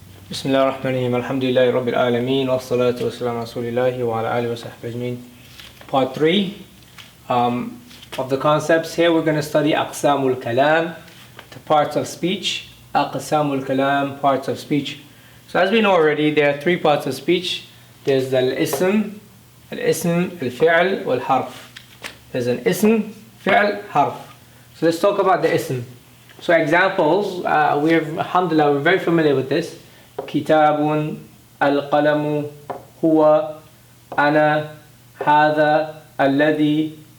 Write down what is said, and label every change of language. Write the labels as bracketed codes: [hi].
[ar] بسم الله الرحمن الرحيم الحمد لله رب العالمين والصلاة والسلام على رسول الله وعلى آله وصحبه أجمعين. [en] Part 3 of the concepts. Here we're going to study [ar] أقسام الكلام, [en] the parts of speech. [ar] أقسام الكلام, [en] parts of speech. So as we know already, there are three parts of speech. There's the [ar] الاسم, الفعل, والحرف. There's an اسم, فعل, حرف. [en] So let's talk about the اسم. So examples, alhamdulillah, we're very familiar with this. [ar] كتاب, القلم, هو, أنا, هذا, الذي.